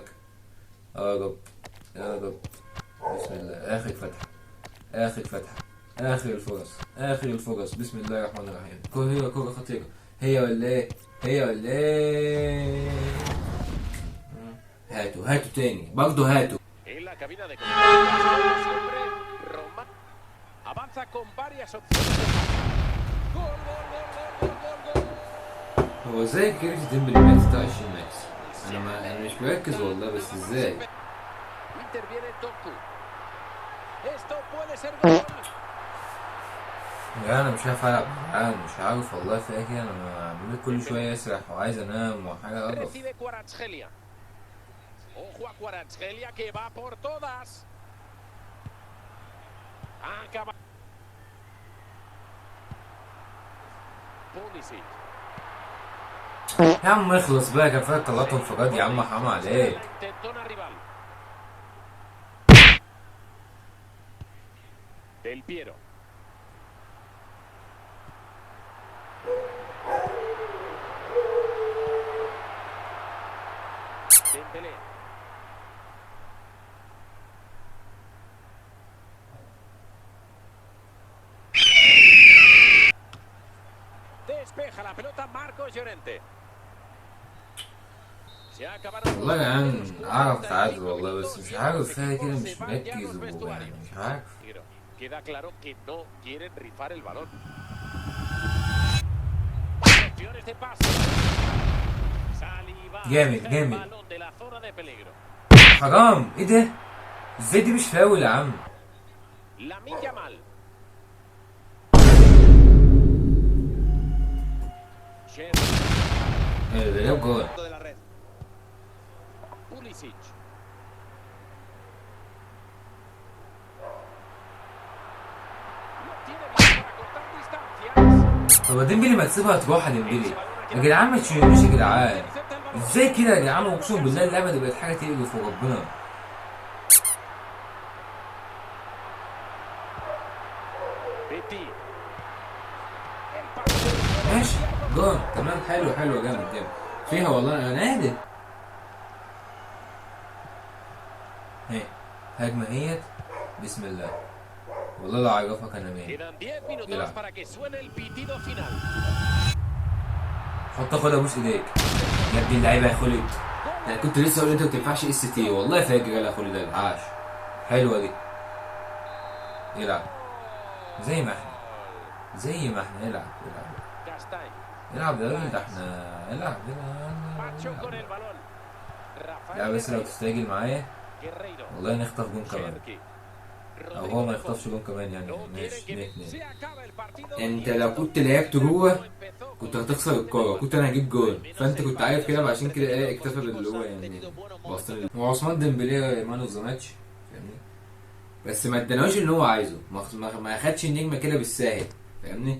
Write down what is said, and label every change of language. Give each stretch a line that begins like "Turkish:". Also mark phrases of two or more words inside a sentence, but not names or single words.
Arabic: يا رب يا رب بسم الله. اخر فتحة اخر فتحة، اخر الفرص اخر الفرص، بسم الله الرحمن الرحيم. كرة كرة خطيرة، هي ولا ايه؟ هي ولا ايه؟ هاتوا هاتوا تاني برضه هاتوا.
Spanish: En la cabina de comunicación siempre Roma avanza con varias opciones. Gol, gol, gol, gol, gol, gol.
Arabic: هو ازاي كيرتي ديمبلي مات 26 ماكس؟ انا مش مركز والله، بس ازاي؟
Spanish: Interviene Doku. Esto puede ser gol.
Arabic: يا انا مش عارف العب، انا مش عارف والله في ايه كده، انا عمال كل شويه اسرح وعايز انام وحاجه قرف.
Spanish: Recibe Kvaratskhelia. Ojo a Kvaratskhelia que va por todas. Acaba. Pulisic.
Arabic: يا عم اخلص بقى، كان فيها طلعت انفراد يا عم حرام عليك.
Spanish: Intentona rival. Del Piero. Dembélé. Despeja la pelota Marcos Llorente. Se acabaron.
Arabic: والله يا جدعان اعرف تعادل والله، بس مش عارف فيها كده، مش مركز ويعني مش عارف.
Spanish: Queda claro que no quieren rifar el balón. Opciones de pase. Saliba.
Arabic: جامد
Spanish: El
Arabic: جامد.
Spanish: balón de la zona de peligro.
Arabic: حرام ايه ده؟ ازاي دي مش فاول يا عم؟ Lamine Yamal. ايه ده جاب جول.
Spanish: De la red. Pulisic. Lo tiene bien para cortar distancias.
Arabic: طب ديمبلي ما تسيبها تروح يا ديمبلي يا جدعان، ما تشيلوش يا جدعان. ازاي كده يا جدعان؟ اقسم بالله اللعبه دي بقت حاجه تقرف وربنا. Betty. ماشي جون تمام، حلو حلو جامد جامد فيها والله، انا نادر. هي هجمه اهيت، بسم الله. والله لو عرفك انا مين.
Spanish: Quedan 10 minutos Mira. para que suene el pitido final.
Arabic: حط خدها بوس ايديك يا ابن اللعيبه يا خالد. انا كنت لسه اقول انت ما بتنفعش اس تي، والله فاكر يا خالد ده عاش. حلوه دي. يلعب زي ما احنا، زي ما احنا. يلعب يلعب Castañ. يلعب يا راجل، ده احنا يلعب
Spanish: Macho con el
Arabic: يلعب.
Spanish: balón. Rafael
Arabic: لا بس لو Guerreiro. تستعجل معايا Guerreiro. والله نخطف جون كمان، Cherki. او Rodrigo هو ما
Spanish: de
Arabic: يخطفش Paul. جون كمان يعني.
Spanish: No quieren
Arabic: ماشي
Spanish: que 2-2. se acabe el partido.
Arabic: انت لو كنت لعبت جوه كنت هتخسر الكوره، كنت انا هجيب جول، فانت كنت عارف كده، عشان كده ايه اكتفى باللي هو يعني وصل. هو عثمان ديمبلي
English: man of the match
Arabic: فاهمني، بس ما اداناش اللي هو عايزه، ما اخدش النجمه كده بالساهل فاهمني.